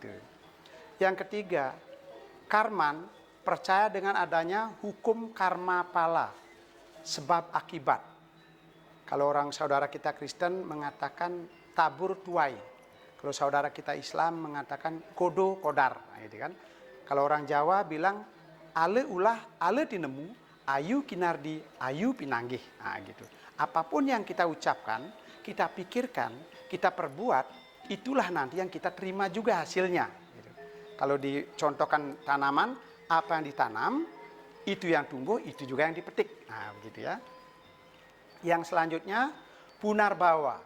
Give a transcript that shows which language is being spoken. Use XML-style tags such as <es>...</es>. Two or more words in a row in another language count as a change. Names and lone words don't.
<id>Yang ketiga, Karman, percaya dengan adanya hukum karma pala, sebab akibat. Kalau orang saudara kita Kristen mengatakan tabur tuai. Kalau saudara kita Islam mengatakan kodo kodar. Nah, gitu kan. Kalau orang Jawa bilang</id> <jv>ale ulah, ale tinemu, ayu kinardi, ayu pinanggih.</jv> <id>Nah, gitu. Apapun yang kita ucapkan, kita pikirkan, kita perbuat, itulah nanti yang kita terima juga hasilnya. Gitu. Kalau dicontohkan tanaman, apa yang ditanam, itu yang tumbuh, itu juga yang dipetik. Nah, begitu ya. Yang selanjutnya, Punarbawa.</id>